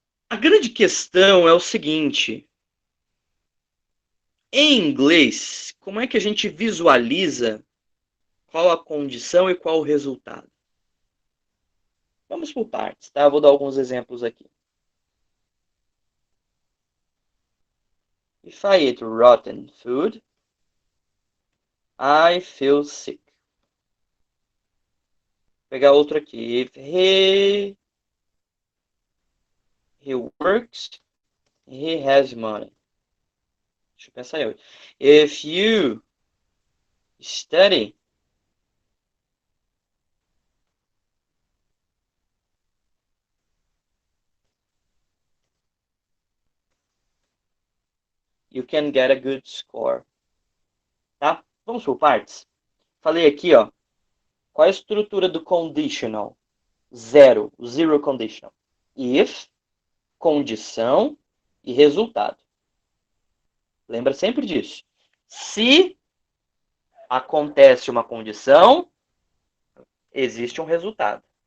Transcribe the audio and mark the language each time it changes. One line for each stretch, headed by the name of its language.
Portuguese: A grande questão é o seguinte: em inglês, como é que a gente visualiza qual a condição e qual o resultado? Vamos por partes, tá? Eu vou dar alguns exemplos aqui.
English: If I eat rotten food, I feel sick.
Portuguese: Vou pegar outro aqui.
English: If he works, he has money.
Portuguese: Deixa eu pensar eu.
English: If you study, you can get a good score.
Portuguese: Tá? Vamos por partes. Falei aqui, ó. Qual é a estrutura do conditional? Zero conditional. If, condição e resultado. Lembra sempre disso. Se acontece uma condição, existe um resultado.